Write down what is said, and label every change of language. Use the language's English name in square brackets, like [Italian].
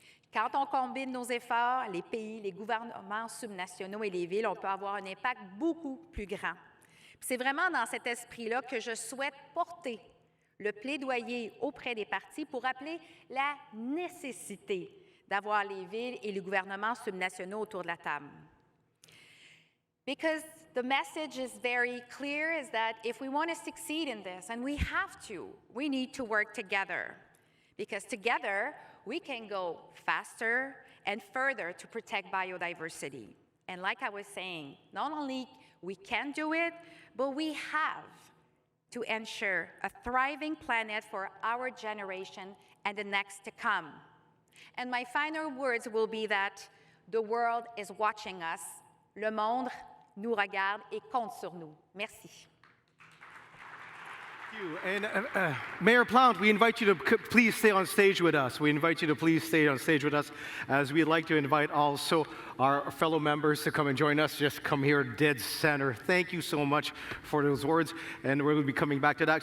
[French] Quand on combine nos efforts, les pays, les gouvernements subnationaux et les villes, on peut avoir un impact beaucoup plus grand. C'est vraiment dans cet esprit-là que je souhaite porter le plaidoyer auprès des partis pour rappeler la nécessité d'avoir les villes et les gouvernements subnationaux autour de la table. [English] Because the message is very clear, is that if we want to succeed in this, and we have to, we need to work together. Because together, we can go faster and further to protect biodiversity. And like I was saying, not only we can do it, but we have to ensure a thriving planet for our generation and the next to come. And my final words will be that the world is watching us. [French] Le monde nous regarde et compte sur nous. Merci. [English] Thank you. And Mayor Plante, we invite you to please stay on stage with us. We invite you to please stay on stage with us, as we'd like to invite also our fellow members to come and join us. Just come here dead center. Thank you so much for those words, and we'll be coming back to that.